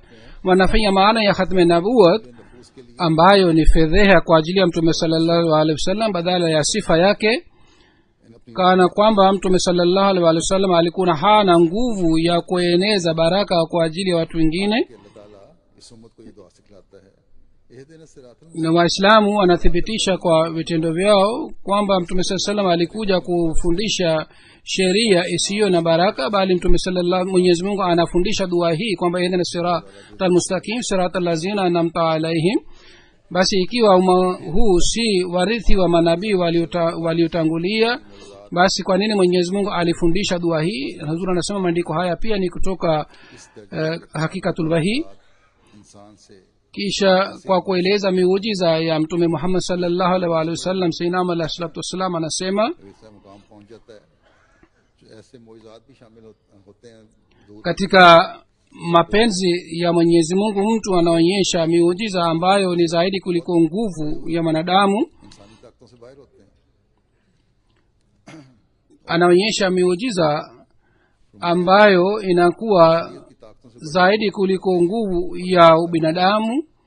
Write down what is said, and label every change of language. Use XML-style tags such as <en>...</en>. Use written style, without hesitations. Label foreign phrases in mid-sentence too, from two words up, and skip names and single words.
<sw>Wanafanya maana ya khatme nabuwat ambayo ni fedheha kwa ajili ya mtume</sw> <ar>صلى الله عليه وسلم</ar> <sw>badala ya sifa yake, kana kwamba mtume</sw> <ar>صلى الله عليه وسلم</ar> <sw>alikuwa hana nguvu ya kueneza baraka kwa ajili ya watu wengine. Na Waislamu wanathibitisha kwa vitendo vyao kwamba mtume</sw> <ar>صلى الله عليه وسلم</ar> <sw>alikuja kufundisha sheria isiyo na baraka, bali mtume sallallahu Mwenyezi Mungu anafundisha dua hii kwamba</sw> <ar>اهدنا الصراط المستقيم صراط الذين أنعمت عليهم.</ar> <sw>Basi ikiwa umma huu si warithi wa manabii waliotangulia, basi kwa nini Mwenyezi Mungu alifundisha dua hii? Hazur anasema maandiko haya pia ni kutoka Hakikatul Wahi. Kisha kwa kueleza miujiza ya mtume Muhammad</sw> <ar>صلى الله عليه وسلم,</ar> <sw>Sayyidina Ahmad</sw> <ar>عليه الصلاة والسلام</ar> <sw>anasema katika mapenzi ya Mwenyezi Mungu mtu anaonyesha miujiza ambayo ni zaidi kuliko nguvu ya wanadamu. Anaonyesha miujiza ambayo inakuwa zaidi kuliko nguvu ya ubinadamu.</sw>